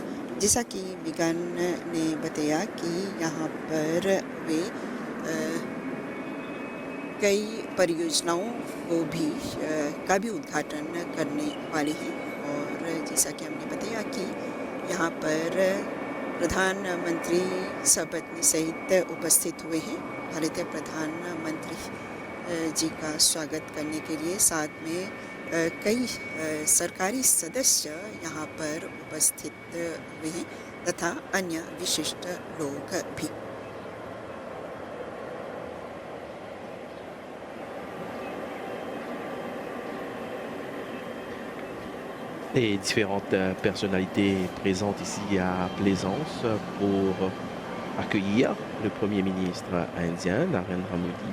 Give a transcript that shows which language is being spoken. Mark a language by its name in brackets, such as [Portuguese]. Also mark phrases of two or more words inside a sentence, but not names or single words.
[Hindi] जैसा कि मिगान ने बताया कि यहाँ पर वे कई परियोजनाओं को भी का भी उद्घाटन करने वाले हैं और जैसा कि हमने बताया कि यहाँ पर प्रधानमंत्री सपत्नी सहित उपस्थित हुए हैं। भारतीय प्रधानमंत्री जी का स्वागत करने के लिए साथ में कई सरकारी सदस्य यहाँ पर उपस्थित हुए हैं तथा अन्य विशिष्ट लोग भी। [French] Les différentes personnalités présentes ici à Plaisance pour accueillir le Premier ministre indien, Narendra Modi.